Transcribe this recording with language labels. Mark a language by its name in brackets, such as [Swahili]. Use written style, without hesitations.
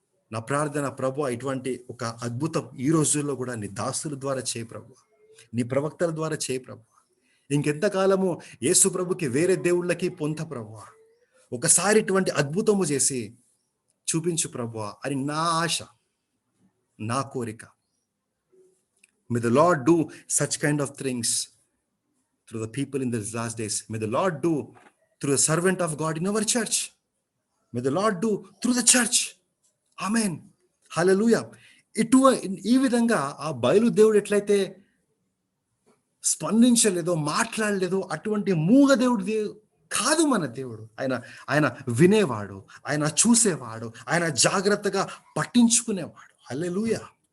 [Telugu] నా ప్రార్థన, ప్రభు ఇటువంటి ఒక అద్భుతం ఈ రోజుల్లో కూడా నీ దాసుల ద్వారా చేయి ప్రభు, నీ ప్రవక్తల ద్వారా చేయి ప్రభు. ఇంకెంతకాలము యేసు ప్రభుకి వేరే దేవుళ్ళకి పొంత ప్రభు, ఒకసారి ఇటువంటి అద్భుతము చేసి చూపించు ప్రభు అని నా ఆశ, నా కోరిక. [English] May the Lord do such kind of things through the people in these last days. May the Lord do through the servant of God in our church. May the Lord do through the church. Amen. Hallelujah. [Telugu] ఈ విధంగా ఆ బయలు దేవుడు ఎట్లయితే స్పందించలేదో, మాట్లాడలేదో, అటువంటి మూగ దేవుడు కాదు మన దేవుడు. ఆయన వినేవాడు, ఆయన చూసేవాడు, ఆయన జాగ్రత్తగా పట్టించుకునేవాడు. హల్లెలూయా.